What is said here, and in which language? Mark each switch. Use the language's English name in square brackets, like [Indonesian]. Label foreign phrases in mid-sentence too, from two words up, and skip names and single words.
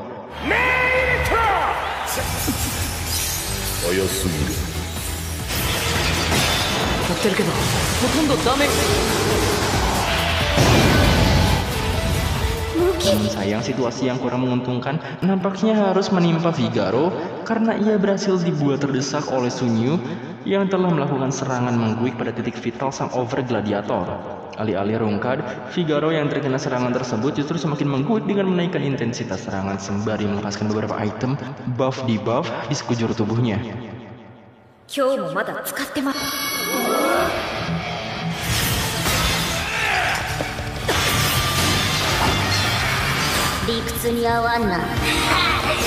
[Indonesian] Namun sayang, situasi yang kurang menguntungkan nampaknya harus menimpa Figaro karena ia berhasil dibuat terdesak oleh Sun Yu yang telah melakukan serangan mengguik pada titik vital sang over gladiator. Alih-alih rungkad, Figaro yang terkena serangan tersebut justru semakin mengguik dengan menaikkan intensitas serangan sembari melepaskan beberapa item buff di sekujur tubuhnya. [Japanese] 今日もまだ使ってます。理屈に合わんな。